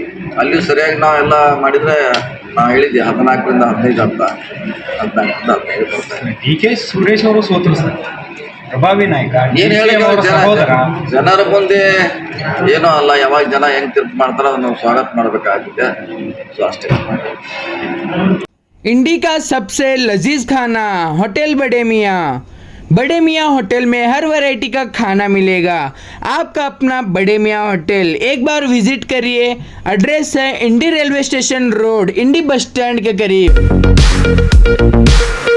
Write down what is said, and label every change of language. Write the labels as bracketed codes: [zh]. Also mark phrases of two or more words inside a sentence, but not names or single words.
[kn] ಅಲ್ಲಿ ಸರಿಯಾಗಿ ನಾವೆಲ್ಲ ಮಾಡಿದ್ರೆ ನಾ ಹೇಳಿದ್ದೆ 14ರಿಂದ 15 ಅಂತ, 14ರಿಂದ 15 ಬರ್ತಾರೆ. DK ಸುರೇಶ್ ಅವರು ಸೋತರು ಸರ್, ಪ್ರಭಾವಿ ನಾಯಕ. ಏನು ಹೇಳಿ ಜನರ ಮುಂದೆ ಏನೋ ಅಲ್ಲ, ಯಾವಾಗ ಜನ ಹೆಂಗ್ ತೀರ್ಪು ಮಾಡ್ತಾರೋ ಅದನ್ನು ಸ್ವಾಗತ ಮಾಡಬೇಕಾಗಿದೆ. ಸೊ ಅಷ್ಟೇ. [hi] इंडी का सबसे लजीज खाना होटल बड़े मियाँ होटल में हर वैरायटी का खाना मिलेगा। आपका अपना बड़े मियाँ होटल, एक बार विजिट करिए। एड्रेस है इंडी रेलवे स्टेशन रोड, इंडी [en] bus stand [hi] के करीब।